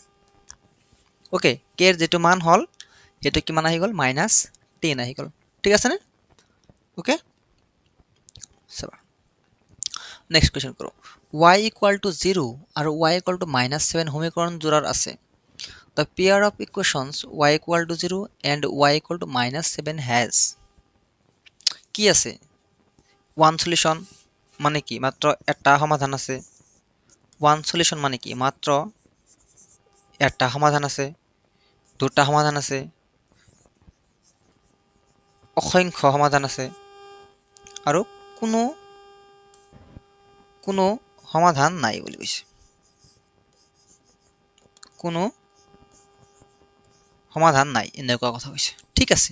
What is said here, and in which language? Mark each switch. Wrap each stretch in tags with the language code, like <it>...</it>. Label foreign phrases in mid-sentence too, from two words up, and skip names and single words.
<as>ওকে, k এর যেটো মান হল এটা কিমান আহি গ'ল? -10 আহি গ'ল, ঠিক আছে নে? ওকে, চাবা</as> <en>next question</en> <as>কৰো। y = 0 আৰু y = -7 সমীকৰণ জোড়াৰ আছে।</as> <en>The pair of equations y = 0 and y = -7 has</en> <as>কি আছে?</as> <en>one solution</en> <as>মানে কি? মাত্র একটা সমাধান আছে।</as> <en>one solution</en> <as>মানে কি? মাত্র একটা সমাধান আছে, দুটা সমাধান আছে, অসংখ্য সমাধান আছে, আৰু কোনো সমাধান নাই বুলি কৈছে। কোনো সমাধান নাই, এনেকুৱা কথা কৈছে, ঠিক আছে।</as>